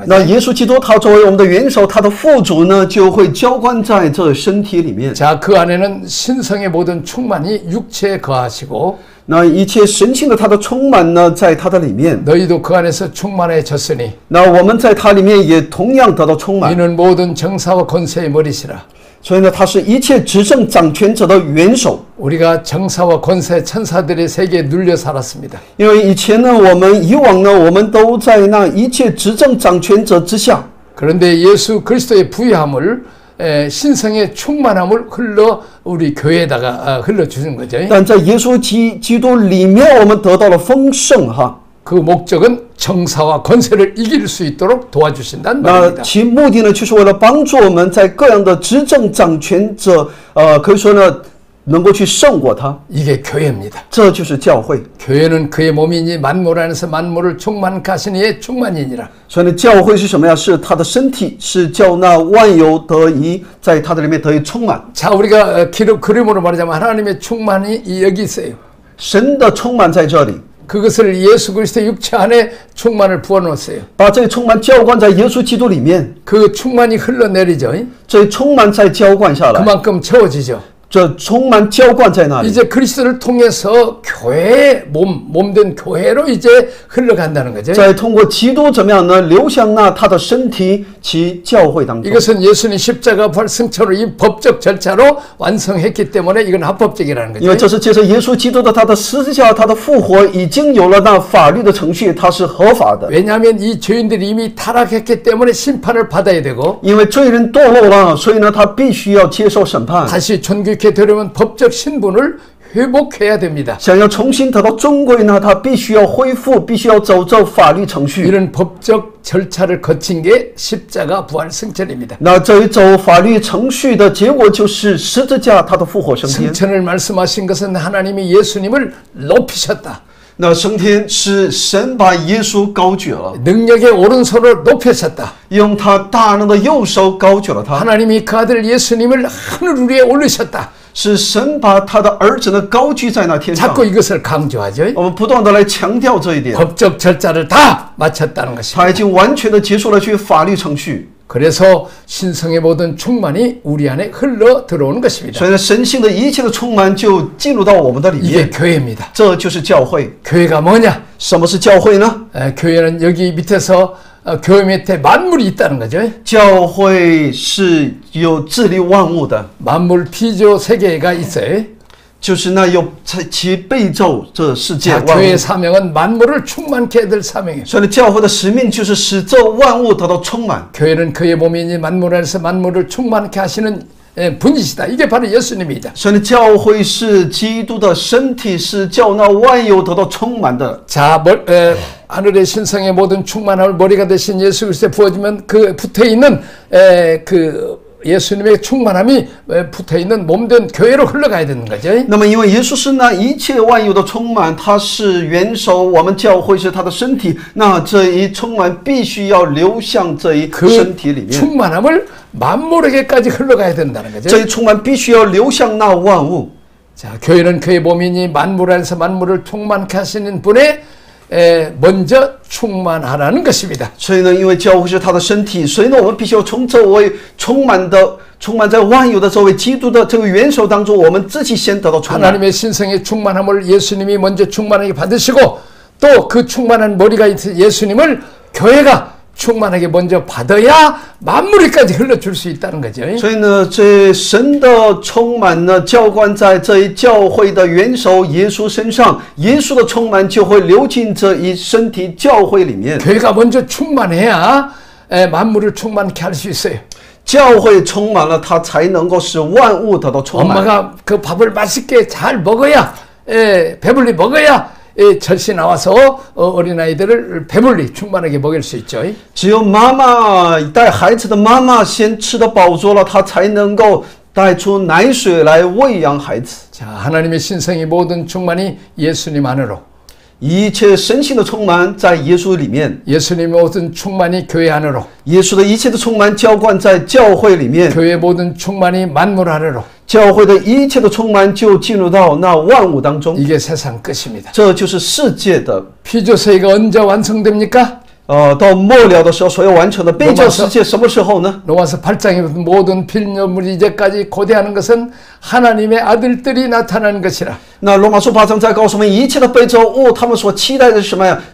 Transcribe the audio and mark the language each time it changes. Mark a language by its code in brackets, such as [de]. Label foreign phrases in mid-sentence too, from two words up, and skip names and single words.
[zh] 那耶稣基督他作为我们的元首，他的副主呢，就会浇灌在这身体里面。 [ko] 자, 그 안에는 신성의 모든 충만이 육체에 거하시고 [zh] 那一切神性的他的充满呢，在他的里面。 [ko] 너희도 그 안에서 충만해졌으니 [zh] 那我们在他里面也同样得到充满。 [ko] 이는 모든 정사와 권세의 머리시라. [zh] 所以呢，他是一切执政掌权者的元首。 [ko] 우리가 정사와 권세 천사들의 세계에 눌려 살았습니다. [zh] 因为以前呢，以往呢，我们都在那一切执政掌权者之下。 [ko] 그런데 예수 그리스도의 부유함을 신성의 충만함을 우리 교회에다가 흘러주신 거죠. [zh] 但在耶稣基督里面，我们得到了丰盛哈。 [ko] 그 목적은 정사와 권세를 이길 수 있도록 도와주신다는 [zh] 那 [ko] 말입니다. [zh] 其目的呢，就是为了帮助我们在各样的执政掌权者，可以说呢，能够去胜过他。 [ko] 이게 교회입니다. [zh] 这就是教会。 [ko] 교회는 그의 몸이니 만물 안에서 만물을 충만하신 이의 충만이니라. [zh] 所以呢，教会是什么呀？是他的身体，是叫那万有得以在他的里面得以充满。 [ko] 자, 우리가 그림으로 말하자면 하나님의 충만이 여기 있어요. [zh] 神的充满在这里， [ko] 그것을 예수 그리스도 육체 안에 충만을 부어놓았어요. [zh] 把这个充满浇灌在耶稣基督里面， [ko] 그 충만이 흘러내리죠. [zh] 这充满再浇灌下来， [ko] 그만큼 채워지죠. [zh] 这充满浇灌在那里。 [ko] 이제 그리스도를 통해서 교회 몸된 교회로 이제 흘러간다는 거죠. [zh] 再通过基督怎么样呢？流向那他的身体其教会当中。 [ko] 이것은 예수님 십자가 부활 승천으로 이 법적 절차로 완성했기 때문에 이건 합법적이라는 [zh] 因为 [ko] 거죠. [zh] 这是借着耶稣基督的他的十字架，他的复活已经有了那法律的程序，它是合法的。 [ko] 왜냐하면 이 죄인들이 이미 타락했기 때문에 심판을 받아야 되고 [zh] 因为罪人堕落了，所以呢，他必须要接受审判。 [ko] 다시 존귀케 되려면 법적 신분을 회복해야 됩니다. [zh] 想要重新得到正轨呢，他必须要恢复，必须要走这法律程序。 [ko] 이런 법적 절차를 거친 게 십자가 부활 승천입니다. [zh] 那这一走法律程序的结果就是十字架他的复活升天。 [ko] 승천을 말씀하신 것은 하나님이 예수님을 높이셨다. [zh] 那升天是神把耶稣高举了， [ko] 능력의 오른손을 높이셨다. [zh] 用他大能的右手高举了他， [ko] 하나님이 그 아들 예수님을 하늘 위에 올리셨다. [zh] 是神把他的儿子呢高举在那天上。 [ko] 자꾸 이것을 강조하죠. [zh] 我们不断的来强调这一点， [ko] 법적 절차를 다 마쳤다는 것입니다. [zh] 他已经完全的结束了去法律程序。 [ko] 그래서 신성의 모든 충만이 우리 안에 흘러 들어오는 것입니다. [zh] 所以呢，神性的一切的充满就进入到我们的里 [ko] 이게 [zh] 面， [ko] 교회입니다. [zh] 这就是教会。 [ko] 교회가 뭐냐? [zh] 什么是教会呢？ [ko] 교회는 여기 밑에서 교회 밑에 만물이 있다는 거죠. [zh] 教会是有治理万物的， [ko] 만물 피조 세계가 있어요. [zh] 就是那有其被造这世界 [ko] 자, [zh] 万物。 [ko] 교회의 사명은 만물을 충만케 될 사명이에요. [zh] 所以呢，教会的使命就是使这万物得到充满。 [ko] 교회는 그의 몸이니 만물 안에서 만물을 충만케 하시는 분이시다. 이게 바로 예수님이다. [zh] 所以呢，教会是基督的身体，是叫那万有得到充满的。 [ko] 자, 하늘의 신성의 모든 충만함을 머리가 되신 예수 그리스도에 부어지면 그 붙어있는 그 예수님의 충만함이 붙어있는 몸된 교회로 흘러가야 되는 거죠. [zh] 那么，因为耶稣是那一切万有的充满，他是元首，我们教会是他的身体，那这一充满必须要流向这一身体里 [ko] 그 [zh] 面， [ko] 충만함을 만물에게까지 흘러가야 된다는 거죠. [zh] 这一充满必须要流向那万物。 [ko] 자, 교회는 그의 몸이니 만물 안에서 만물을 충만케 하시는 분의 먼저 충만하라는 것입니다. [zh] 所以呢，因为教会是他的身体，所以呢，我们必须要从这位充满在万有的这位基督的这个元首当中，我们自己先得到充满。 [ko] 하나님의 신성의 충만함을 예수님이 먼저 충만하게 받으시고 또 그 충만한 머리가 있는 예수님을 교회가 충만하게 먼저 받아야 만물이까지 흘러줄 수 있다는 거죠. [zh] 所以呢，这神的充满呢，浇灌在这一教会的元首耶稣身上，耶稣的充满就会流进这一身体教会里面。 [ko] 교회가 먼저 충만해야 만물을 충만케 할 수 있어요. [zh] 教会充满了，它才能够使万物得到充满。 [ko] 엄마가 그 밥을 맛있게 잘 먹어야 배불리 먹어야 절시 나와서 어린아이들을 배불리 충만하게 먹일 수 있죠. [zh] 只有妈妈带孩子的妈妈先吃得饱足了，她才能够带出奶水来喂养孩子。 [ko] 자, 하나님의 신성이 모든 충만이 예수님 안으로, [zh] 一切神性的充满在耶稣里面， [ko] 예수님의 모든 충만이 교회 안으로, [zh] 耶稣的一切的充满浇灌在教会里面， [ko] 교회 모든 충만이 만물 안으로. [zh] 教会的一切的充满就进入到那万物当中， [ko] 이게 세상 끝입니다. [zh] 这就是世界的。 [ko] 피조세계가 언제 완성됩니까? [zh] 到末了的时候所要完成的被造世界什么时候呢？ [ko] 로마서 8장에 모든 필요물이 이제까지 고대하는 것은 하나님의 아들들이 나타나는 것이라. [zh] 那罗马书8章在告诉我们，一切的被造物，他们所期待的是什么呀？